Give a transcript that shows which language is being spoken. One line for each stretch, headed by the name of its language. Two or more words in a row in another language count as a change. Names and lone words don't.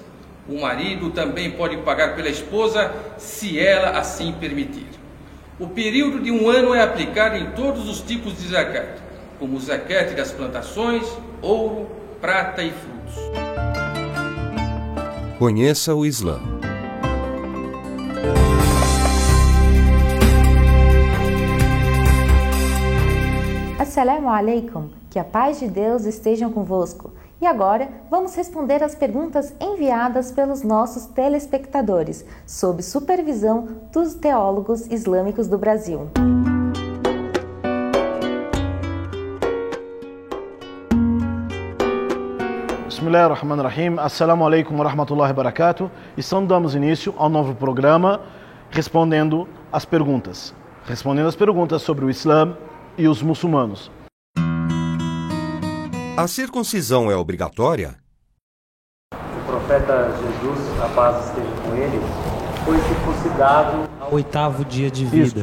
Portuguese: O marido também pode pagar pela esposa, se ela assim permitir. O período de um ano é aplicado em todos os tipos de zakat, como o zakat das plantações, ouro, prata e frutos. Conheça o Islã.
Arabic: السلام عليكم,
Portuguese: que a paz de Deus esteja convosco. E agora vamos responder as perguntas enviadas pelos nossos telespectadores, sob supervisão dos teólogos islâmicos do Brasil.
Arabic: Bismillahirrahmanirrahim. السلام عليكم ورحمة الله وبركاته.
Portuguese: E damos início ao novo programa respondendo as perguntas sobre o Islã e os muçulmanos. A circuncisão é obrigatória? O profeta Jesus, a paz esteja com ele, foi circuncidado ao 8º dia de vida.